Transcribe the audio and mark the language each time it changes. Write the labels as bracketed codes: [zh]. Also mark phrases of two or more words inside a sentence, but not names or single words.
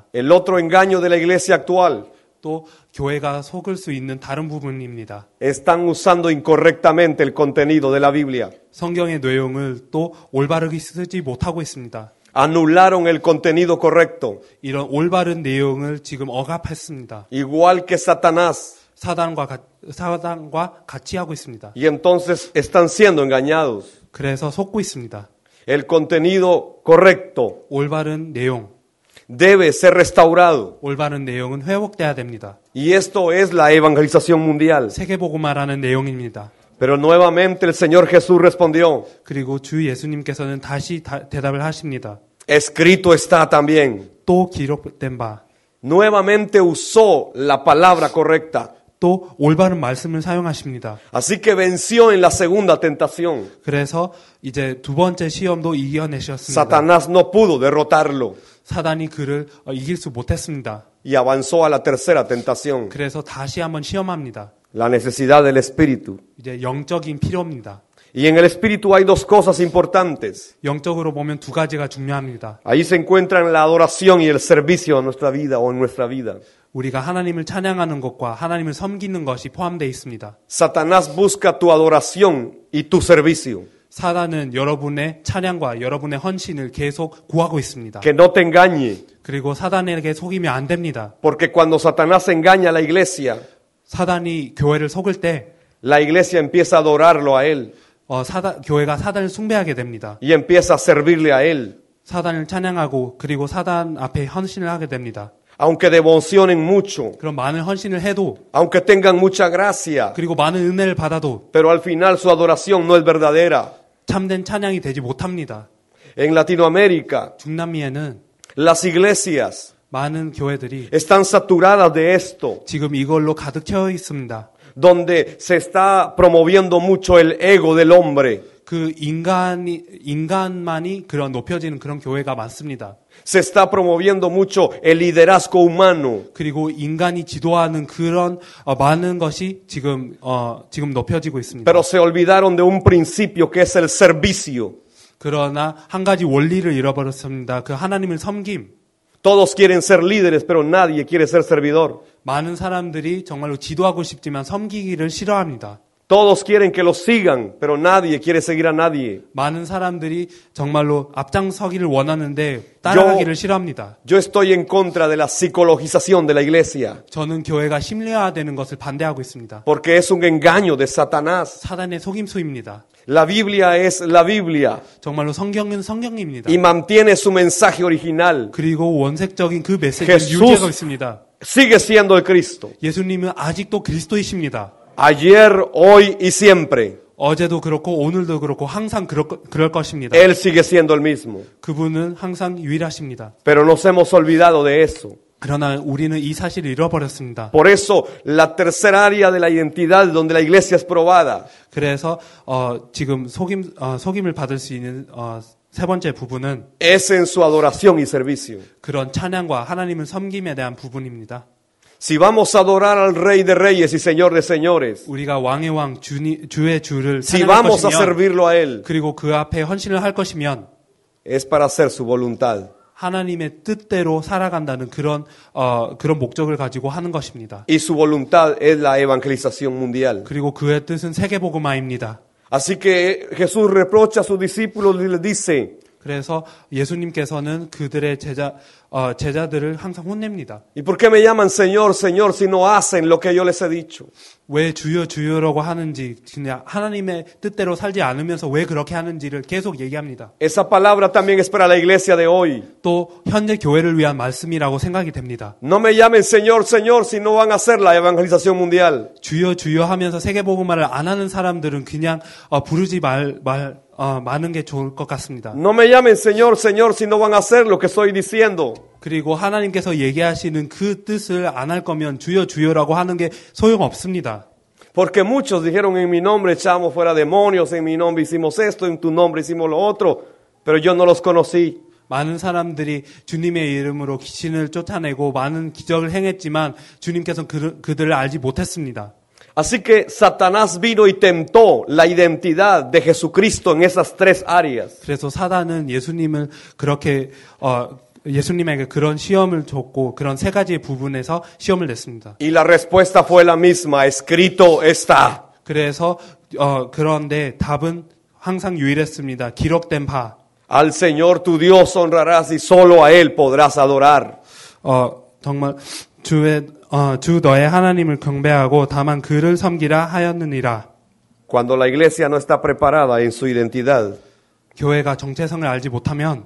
[es] El otro engaño de la iglesia actual, [ko] 또 교회가 속을 수 있는 다른 부분입니다. [es] están usando incorrectamente el contenido de la Biblia. [ko] 성경의 내용을 또 올바르게 쓰지 못하고 있습니다. [es] Anularon el contenido correcto, [ko] 이런 올바른 내용을 지금 억압했습니다. [es] igual que Satanás. [ko] 사단과 같이 하고 있습니다. [es] Y entonces están siendo engañados. [ko] 그래서 속고 있습니다. [es] El contenido correcto [ko] 올바른 내용, [es] debe ser restaurado. [ko] 올바른 내용은 회복돼야 됩니다. [es] Y esto es la evangelización mundial. [ko] 세계복음화라는 내용입니다. [es] Pero nuevamente el Señor Jesús respondió, [ko] 그리고 주 예수님께서는 다시 대답을 하십니다. [es] escrito está también. [ko] 또 기록된 바, [es] Nuevamente usó la palabra correcta. [ko] 또 올바른 말씀을 사용하십니다. [es] Así que venció en la segunda tentación. [ko] 그래서 이제 두 번째 시험도 이겨내셨습니다. [es] Satanás no pudo derrotarlo. [ko] 사단이 그를 이길 수 못했습니다. [es] y avanzó a la tercera tentación, [ko] 그래서 다시 한번 시험합니다. [es] la necesidad del espíritu. [ko] 이제 영적인 필요입니다. [es] Y en el espíritu hay dos cosas importantes. [ko] 영적으로 보면 두 가지가 중요합니다. [es] Ahí se encuentran la adoración y el servicio en nuestra vida o en nuestra vida. [ko] 우리가 하나님을 찬양하는 것과 하나님을 섬기는 것이 포함되어 있습니다. [es] Satanás busca tu adoración y tu servicio. [ko] 사단은 여러분의 찬양과 여러분의 헌신을 계속 구하고 있습니다. [es] Que no te engañe, [ko] 그리고 사단에게 속이면 안 됩니다. [es] porque cuando Satanás engaña a la iglesia, [ko] 사단이 교회를 속을 때 [es] la iglesia empieza a adorarlo a él [ko] 교회가 사단을 숭배하게 됩니다. [es] y empieza a servirle a él. [ko] 사단을 찬양하고 그리고 사단 앞에 헌신을 하게 됩니다. [es] Aunque devocionen mucho, [ko] 그럼 많은 헌신을 해도 [es] aunque tengan mucha gracia, [ko] 그리고 많은 은혜를 받아도 [es] pero al final su adoración no es verdadera. [ko] 참된 찬양이 되지 못합니다. [es] En Latinoamérica, [ko] 중남미에는 [es] las iglesias [ko] 많은 교회들이 [es] están saturadas de esto, [ko] 지금 이걸로 가득 채워 있습니다. [es] donde se está promoviendo mucho el ego del hombre. [ko] 그 인간만이 그런 높여지는 그런 교회가 많습니다. [es] Se está promoviendo mucho el liderazgo humano. [ko] 그리고 인간이 지도하는 그런 많은 것이 지금 높여지고 있습니다. [es] Pero se olvidaron de un principio que es el servicio. [ko] 그러나 한 가지 원리를 잃어버렸습니다. 그 하나님을 섬김. [es] Todos quieren ser líderes, pero nadie quiere ser servidor. [ko] 많은 사람들이 정말로 지도하고 싶지만 섬기기를 싫어합니다. [es] Todos quieren que los sigan, pero nadie quiere seguir a nadie. [ko] 많은 사람들이 정말로 앞장서기를 원하는데 따라가기를 싫어합니다. [es] Yo estoy en contra de la psicologización de la iglesia, [ko] 저는 교회가 심리화되는 것을 반대하고 있습니다. [es] porque es un engaño de Satanás. [ko] 사단의 속임수입니다. [es] La Biblia es la Biblia [ko] 정말로 성경은 성경입니다. [es] y mantiene su mensaje original. [ko] 그리고 원색적인 그 메시지를 [es] Jesús [ko] 유지하고 있습니다. [es] sigue siendo el Cristo. [ko] 예수님은 아직도 그리스도이십니다. [es] Ayer, hoy y siempre. [ko] 어제도 그렇고 오늘도 그렇고 항상 그럴 것입니다. [es] Él sigue siendo el mismo. [ko] 그분은 항상 유일하십니다. [es] Pero nos hemos olvidado de eso. [ko] 그러나 우리는 이 사실을 잃어버렸습니다. [es] Por eso, la tercera área de la identidad donde la iglesia es probada [ko] 그래서 지금 속임을 받을 수 있는 세 번째 부분은 [es] es en su adoración y servicio. [ko] 그런 찬양과 하나님을 섬김에 대한 부분입니다. [es] Si vamos a adorar al Rey de Reyes y Señor de Señores, [ko] 우리가 왕의 왕 주의 주를 [es] si [ko] 찬양할 [es] vamos a [ko] 것이면 [es] servirlo a Él, [ko] 그리고 그 앞에 헌신을 할 것이면 [es] es para hacer su voluntad. [ko] 하나님의 뜻대로 살아간다는 그런 목적을 가지고 하는 것입니다. [es] Y su voluntad es la evangelización mundial. [ko] 그리고 그의 뜻은 세계복음화입니다. [es] Así que Jesús reprocha a sus discípulos y les dice, [ko] 그래서 예수님께서는 그들의 제자들을 항상 혼냅니다. [es] ¿y por qué me llaman Señor, Señor si no hacen lo que yo les he dicho? [ko] 왜 주여 주여라고 하는지 그냥 하나님의 뜻대로 살지 않으면서 왜 그렇게 하는지를 계속 얘기합니다. [es] Esa palabra también es para la iglesia de hoy. [ko] 또 현재 교회를 위한 말씀이라고 생각이 됩니다. [es] No me llamen Señor, Señor si no van a hacer la evangelización mundial. [ko] 주여 주여 하면서 세계복음화를 안 하는 사람들은 그냥 부르지 많은 게 좋을 것 같습니다. [es] No me llamen Señor, Señor si no van a hacer lo que estoy diciendo. [ko] 그리고 하나님께서 얘기하시는 그 뜻을 안 할 거면 주여 주여라고 하는 게 소용없습니다. [es] Porque muchos dijeron en mi nombre echamos fuera demonios, en mi nombre hicimos esto, en tu nombre hicimos lo otro, pero yo no los conocí. [ko] 많은 사람들이 주님의 이름으로 귀신을 쫓아내고 많은 기적을 행했지만 주님께서는 그들을 알지 못했습니다. [es] Así que Satanás vino y tentó la identidad de Jesucristo en esas tres áreas. [ko] 그래서 사단은 예수님을 그렇게 예수님에게 그런 시험을 줬고 그런 세 가지의 부분에서 시험을 냈습니다. [es] Y la respuesta fue la misma, escrito está. [ko] 그래서 그런데 답은 항상 유일했습니다. 기록된 바. [es] Al Señor tu Dios honrarás y solo a Él podrás adorar. [ko] 정말 주 너의 하나님을 경배하고 다만 그를 섬기라 하였느니라. [es] Cuando la iglesia no está preparada en su identidad, [ko] 교회가 정체성을 알지 못하면